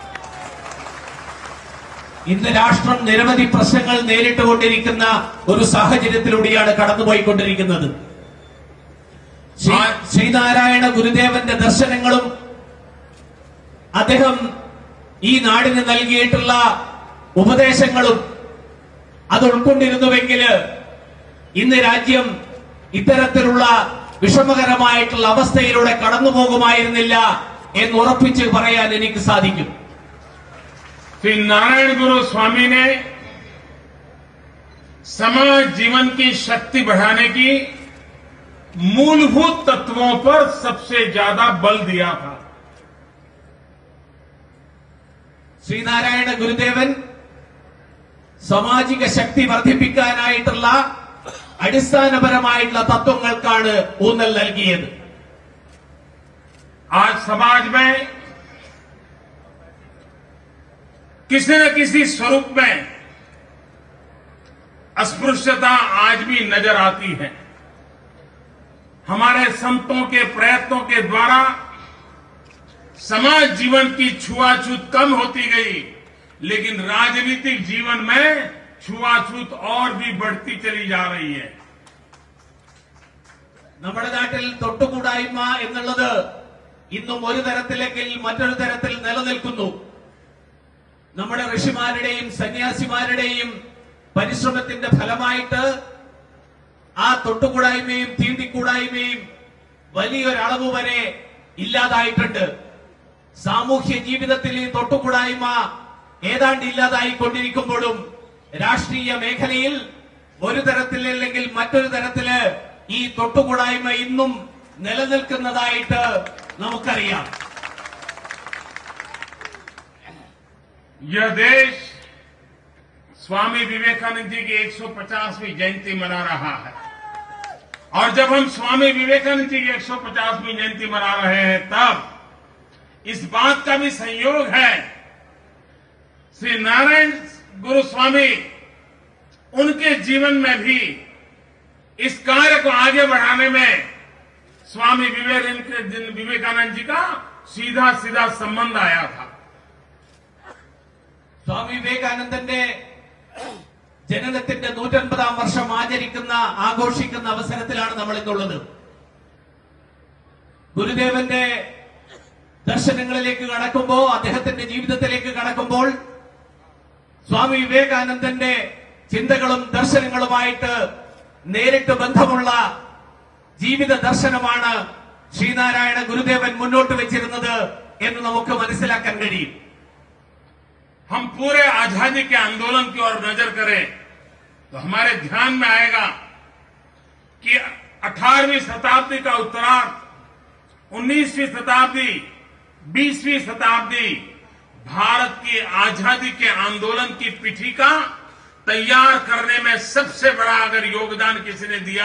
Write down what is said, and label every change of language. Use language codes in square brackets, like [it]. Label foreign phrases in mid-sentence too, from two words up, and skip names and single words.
[ml] ഇന്ന് രാഷ്ട്രം നിരവധി പ്രശ്നങ്ങൾ നേരിട്ടുകൊണ്ടിരിക്കുന്ന ഒരു സാഹചര്യത്തിലൂടെയാണ് കടന്നുപോയിക്കൊണ്ടിരിക്കുന്നത്. ശ്രീനാരായണ ഗുരുദേവന്റെ ദർശനങ്ങളും അദ്ദേഹം ഈ നാടിന് നൽകിയിട്ടുള്ള ഉപദേശങ്ങളും അത് ഉൾക്കൊണ്ടിരുന്നുവെങ്കിൽ ഇന്ന് രാജ്യം ഇത്തരത്തിലുള്ള വിഷമകരമായിട്ടുള്ള അവസ്ഥയിലൂടെ കടന്നുപോകുമായിരുന്നില്ല എന്ന് ഉറപ്പിച്ച് പറയാൻ എനിക്ക് സാധിക്കും. [hi] श्री नारायण गुरु स्वामी ने समाज जीवन की शक्ति बढ़ाने की मूलभूत तत्वों पर सबसे ज्यादा बल दिया था। [ml] ശ്രീനാരായണ ഗുരുദേവൻ സാമാജിക ശക്തി വർദ്ധിപ്പിക്കാനായിട്ടുള്ള അടിസ്ഥാനപരമായിട്ടുള്ള തത്വങ്ങൾക്കാണ് ഊന്നൽ നൽകിയത്. [hi] आज समाज में किसी न किसी स्वरूप में अस्पृश्यता आज भी नजर आती है। हमारे संतों के प्रयत्नों के द्वारा समाज जीवन की छुआछूत कम होती गई, लेकिन राजनीतिक जीवन में छुआछूत और भी बढ़ती चली जा रही है। [ml] നമ്മുടെ നാട്ടിൽ തൊട്ടുകൂടായ്മ എന്നുള്ളത് ഇന്നും ഒരു തരത്തിലെങ്കിൽ മറ്റൊരു തരത്തിൽ നിലനിൽക്കുന്നു. നമ്മുടെ ഋഷിമാരുടെയും സന്യാസിമാരുടെയും പരിശ്രമത്തിന്റെ ഫലമായിട്ട് ആ തൊട്ടുകൂടായ്മയും തീണ്ടിക്കൂടായ്മയും വലിയൊരളവ് വരെ ഇല്ലാതായിട്ടുണ്ട്. സാമൂഹ്യ ജീവിതത്തിൽ ഈ തൊട്ടുകൂടായ്മ ഏതാണ്ട് ഇല്ലാതായിക്കൊണ്ടിരിക്കുമ്പോഴും രാഷ്ട്രീയ മേഖലയിൽ ഒരു തരത്തിലല്ലെങ്കിൽ മറ്റൊരു തരത്തില് ഈ തൊട്ടുകൂടായ്മ ഇന്നും നിലനിൽക്കുന്നതായിട്ട് നമുക്കറിയാം. [hi] यह देश स्वामी विवेकानंद जी की 150वीं जयंती मना रहा है और जब हम स्वामी विवेकानंद जी की 150वीं जयंती मना रहे हैं तब इस बात का भी संयोग है श्री नारायण गुरु स्वामी उनके जीवन में भी इस कार्य को आगे बढ़ाने में स्वामी विवेकानंद जी का सीधा सीधा संबंध आया था। [ml] സ്വാമി വിവേകാനന്ദന്റെ ജനനത്തിന്റെ 150ാം വർഷം ആഘോഷിക്കുന്ന അവസരത്തിലാണ് നമ്മൾ ഇന്നുള്ളത്. ഗുരുദേവന്റെ ദർശനങ്ങളിലേക്ക് കടക്കുമ്പോൾ, അദ്ദേഹത്തിന്റെ ജീവിതത്തിലേക്ക് കടക്കുമ്പോൾ സ്വാമി വിവേകാനന്ദന്റെ ചിന്തകളും ദർശനങ്ങളുമായിട്ട് നേരിട്ട് ബന്ധമുള്ള ജീവിത ദർശനമാണ് ശ്രീനാരായണ ഗുരുദേവൻ മുന്നോട്ട് വെച്ചിരുന്നത് എന്ന് നമുക്ക് മനസ്സിലാക്കാൻ കഴിയും. [hi] हम पूरे आजादी के आंदोलन की ओर नजर करें तो हमारे ध्यान में आएगा कि 18वीं शताब्दी का उत्तरार्ध, 19वीं शताब्दी, 20वीं शताब्दी भारत की आजादी के आंदोलन की पीठिका तैयार करने में सबसे बड़ा अगर योगदान किसी ने दिया